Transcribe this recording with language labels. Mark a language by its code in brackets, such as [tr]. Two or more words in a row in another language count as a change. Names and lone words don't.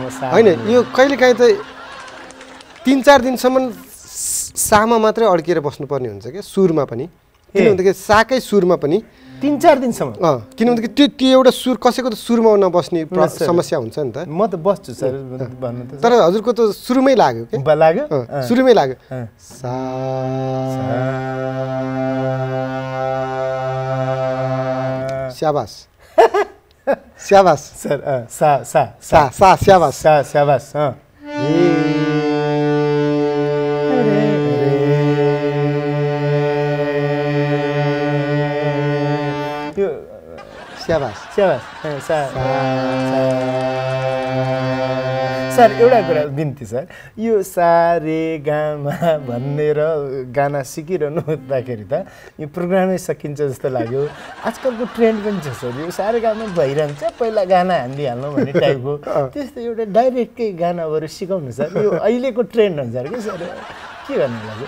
[ne] होइन यो कहिलेकाहीँ त 3-4 दिनसम्म सामा मात्रै अड्किएर बस्नुपर्ने हुन्छ क्या सुरमा पनि किनभनेदेखि साकै सुरमा पनि 3-4 दिनसम्म किनभनेदेखि त्यो एउटा सुर कसैको त सुरमा नबस्ने समस्या हुन्छ नि त म त बस्छु सर भन्नु त तर हजुरको त सुरुमै लाग्यो के लाग्यो सुरुमै लाग्यो सा स्याबास स्याबास सर सा सा सा सा स्याबास सा स्याबास स्याबास सर एउटा कुरा बिन्ती सर यो सारे गामा भनेर गाना सिकिरहनु हुँदाखेरि त यो प्रोग्रामै सकिन्छ जस्तो लाग्यो आजकलको ट्रेन्ड पनि छ सर यो सारे गामा भइरहन्छ पहिला गाना हालिहाल्नु भन्ने टाइपको त्यस्तो एउटा डाइरेक्टकै गानाहरू सिकाउनु सर यो अहिलेको ट्रेन्ड अनुसार के सर के गर्नु लाग्यो